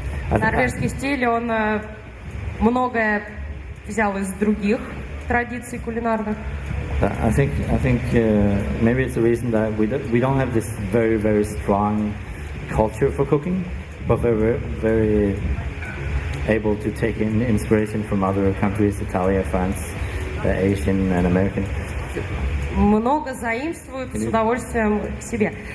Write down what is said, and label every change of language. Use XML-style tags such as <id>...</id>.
<ru>Норвежский стиль, он многое взял из других традиций кулинарных.</ru> <en>I think maybe it's the reason that we don't have this very, very strong culture for cooking, but we're very able to take in inspiration from other countries, Italy, France, Asian and American.</en> <ru>Много заимствуют с удовольствием к себе.</ru>